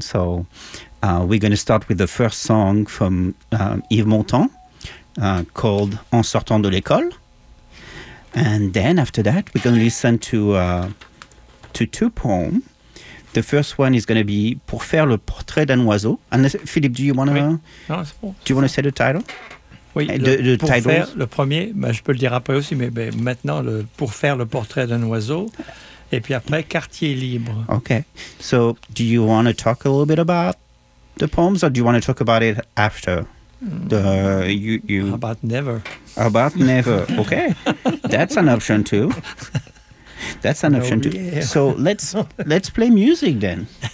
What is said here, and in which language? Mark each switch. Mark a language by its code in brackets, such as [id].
[en] So we're going to start with the first song from Yves Montand called En sortant de l'école. And then after that, we're going to listen to two poems. The first one is going to be Pour faire le portrait d'un oiseau. And Philippe, do you want to say the title? Oui, the title. [fr] Le premier, ben, je peux le dire après aussi, mais ben, maintenant, le Pour faire le portrait d'un oiseau. Et puis après, Quartier libre. [en] Okay. So, do you want to talk a little bit about the poems or do you want to talk about it after? How about never? About never, okay. That's an option too. That's an option too. Yeah. So let's play music then.